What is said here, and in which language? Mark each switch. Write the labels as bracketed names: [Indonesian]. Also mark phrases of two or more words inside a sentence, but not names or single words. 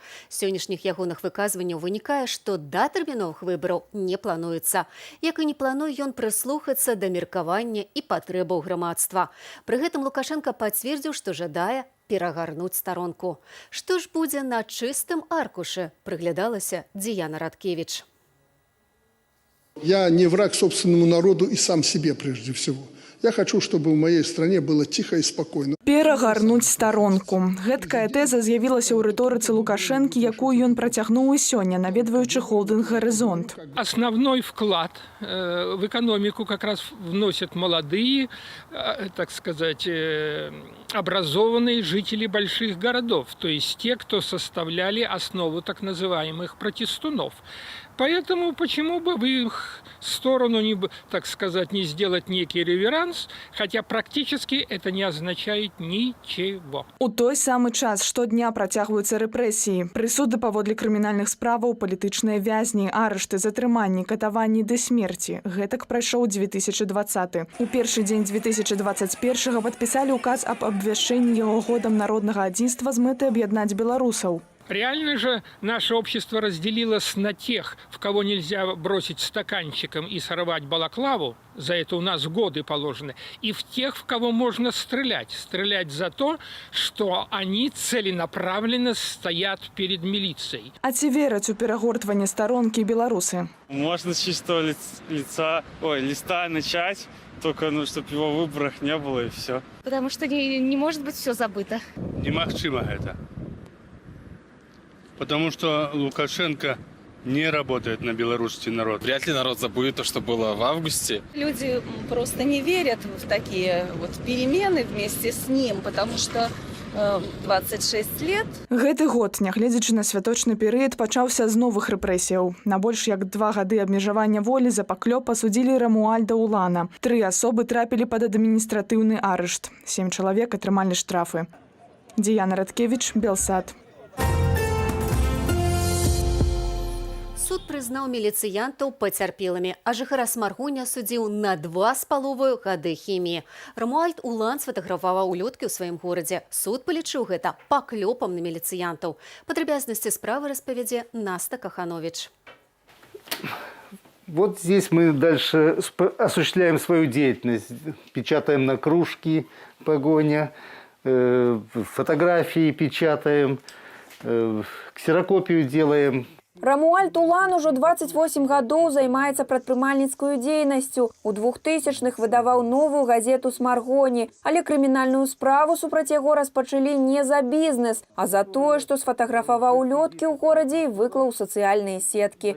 [Belarusian] З сённяшніх ягоных выказванняў вынікае, што да тэрміновых выбараў не плануецца. Як і не плануе ён прыслухацца да меркавання і патрэбаў грамадства. Пры гэтым Лукашенка пацвердзіў, што жадае перагарнуць старонку. Што ж будзе на чыстым аркушы, прыглядалася Діяна Радкевіч. [Russian] Я не враг собственному народу и сам себе прежде всего. Я хочу, чтобы в моей стране было тихо и спокойно. [Belarusian] Перагарнуць старонку. Гэткая тэза з'явілася ў рыторыцы Лукашэнкі, якую ён працягнуў і сёння, наведваючы холдинг «Горизонт». [Russian] Основной вклад в экономику как раз вносят молодые, так сказать, образованные жители больших городов, то есть те, кто составляли основу так называемых протестунов. Поэтому почему бы в их сторону, так сказать, не сделать некий реверанс, хотя практически это не означает ничего. [Belarusian] У той самы час штодня працягваюцца рэпрэсіі. Прысуды паводле крымінальных справаў, палітычныя вязні, арышты, затрыманні, катаванні да смерці. Гэтак прайшоў 2020. У першы дзень 2021 падпісалі указ аб абвяшчэнні яго годам народнага адзінства з мэтай аб'яднаць беларусаў. [Russian] Реально же наше общество разделилось на тех, в кого нельзя бросить стаканчиком и сорвать балаклаву, за это у нас годы положены, и в тех, в кого можно стрелять. Стрелять за то, что они целенаправленно стоят перед милицией. [Belarusian] А ці вераць у перагортванне старонкі беларусы? [Russian] Можно с чистого листа начать, только чтобы его в выборах не было и все. Потому что не может быть все забыто. [Belarusian] Немагчыма гэта. [Russian] Потому что Лукашенко не работает на белорусский народ. Вряд ли народ забудет то, что было в августе. Люди просто не верят в такие вот перемены вместе с ним, потому что 26 лет. [Belarusian] Гэты год, нягледзячы на святочны перыяд, пачаўся з новых рэпрэсіяў. На больш як 2 гады абмежавання волі за паклёп асудзілі Рамуальда Улана. 3 асобы трапілі пад адміністратыўны арышт. 7 чалавек атрымалі штрафы. Діяна Радкевіч, Белсат. Суд прызнаў міліцыянтаў пацярпелымі, а жыхара Смаргоня судзіў на 2,5 гады хіміі. Рамуальд Улан сфатаграфаваў улёткі ў сваім горадзе. Суд палічыў гэта паклёпам на міліцыянтаў. Падрабязнасці справы распавядзе Наста Каханович. [Russian] Вот здесь мы дальше осуществляем свою деятельность. Печатаем на кружки погоня, фотографии печатаем, ксерокопию делаем. [Belarusian] Рамуальд Улан ужо 28 гадоў займаецца прадпрымальніцкую дзейнасцю. У 2000-х выдаваў новую газету «Смаргоні», але крымінальную справу супраць яго распачалі не за бізнес, а за тое, што сфатаграфаваў улёткі ў горадзе і выклаў у сацыяльныя сеткі.